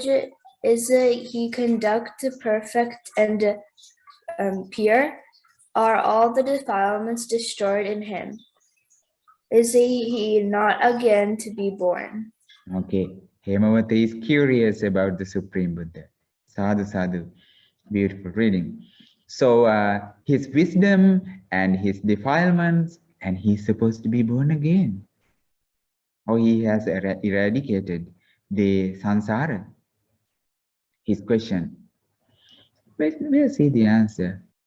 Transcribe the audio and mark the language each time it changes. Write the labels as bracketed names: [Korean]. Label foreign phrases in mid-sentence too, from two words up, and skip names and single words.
[English] Is he conduct perfect and pure? Are all the defilements destroyed in him? Is he not again to be born? Okay, Hemavata is curious about the Supreme Buddha. [Pali] Sadhu, sadhu, [English] beautiful reading. So his wisdom and his defilements, and he's supposed to be born again. Or he has eradicated the samsara. His question. We'll see the answer.